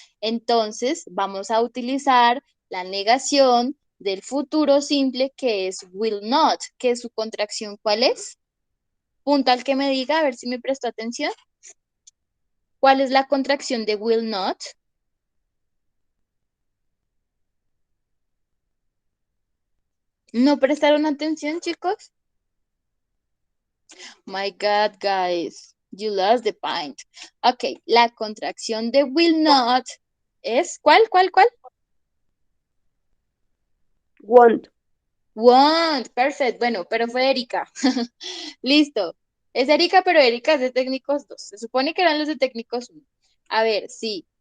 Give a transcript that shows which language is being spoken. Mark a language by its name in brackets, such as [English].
[Spanish] Entonces vamos a utilizar la negación del futuro simple que es will not, que su contracción, ¿cuál es? Punto al que me diga, a ver si me prestó atención. ¿Cuál es la contracción de will not? ¿No prestaron atención, chicos? [English] My God, guys, you lost the point. Ok, la contracción de will not es, ¿cuál? Want. Want, perfect. [Spanish] Bueno, pero fue Erika. Listo. Es Erika, pero Erika es de técnicos 2. Se supone que eran los de técnicos 1. A ver, sí.